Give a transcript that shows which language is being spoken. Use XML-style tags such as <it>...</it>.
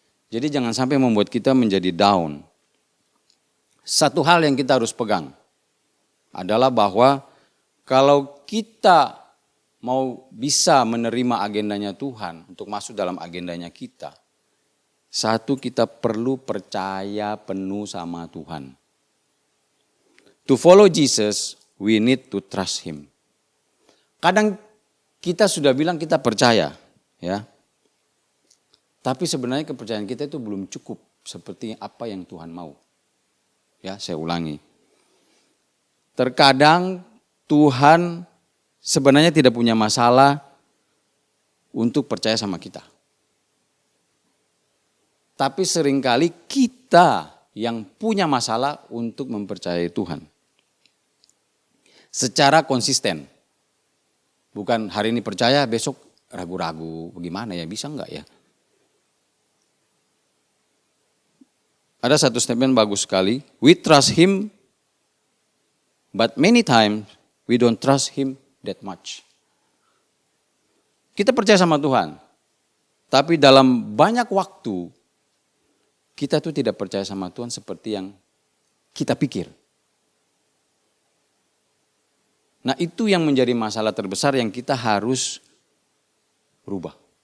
<id>Jadi jangan sampai membuat kita menjadi down. Satu hal yang kita harus pegang adalah bahwa kalau kita mau bisa menerima agendanya Tuhan untuk masuk dalam agendanya kita, satu kita perlu percaya penuh sama Tuhan.</id> <en>To follow Jesus, we need to trust Him.</en> <id>Kadang kita sudah bilang kita percaya, ya. Tapi sebenarnya kepercayaan kita itu belum cukup seperti apa yang Tuhan mau. Ya, saya ulangi. Terkadang Tuhan sebenarnya tidak punya masalah untuk percaya sama kita. Tapi seringkali kita yang punya masalah untuk mempercayai Tuhan. Secara konsisten. Bukan hari ini percaya, besok ragu-ragu, bagaimana ya, bisa enggak ya? Ada satu statement bagus sekali,</id> <en>we trust Him, but many times we don't trust Him that much.</en> <id>Kita percaya sama Tuhan, tapi dalam banyak waktu, kita tuh tidak percaya sama Tuhan seperti yang kita pikir. Nah itu yang menjadi masalah terbesar yang kita harus rubah.</id>